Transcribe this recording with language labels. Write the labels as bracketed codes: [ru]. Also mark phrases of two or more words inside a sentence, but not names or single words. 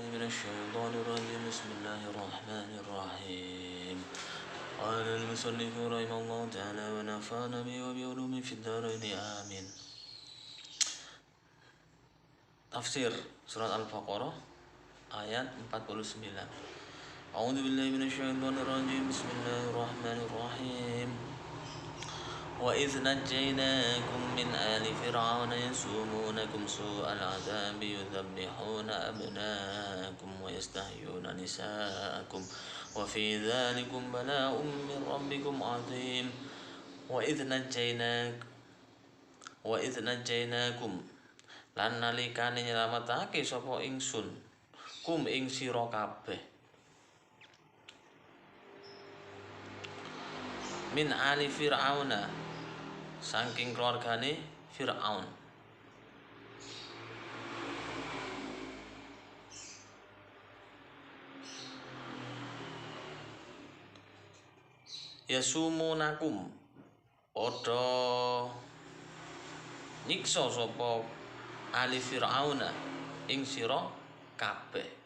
[ar] الشيطان الرجيم بسم الله الرحمن الرحيم قال المصنف رحمه الله تعالى ونفعنا به وبعلومه في الدارين آمين. [jv] Tafsir surat Al-Baqarah ayat 49. [ar] أعوذ بالله من الشيطان الرجيم. بسم الله الرحمن الرحيم. وإذ نجيناكم من آل فرعون يسومونكم سوء العذاب يذبحون أبناءكم ويستحيون نساءكم وفي ذلكم بلاء من ربكم عظيم. وإذ نجيناكم [jv] lan nalikane nyelametake sapa ingsun kum ing sira kabeh [ar] من آل فرعون [jv] saking keluargane Fir'aun yasumunakum padha nyiksa sapa [ar] آل فرعون [jv] ing sira kabeh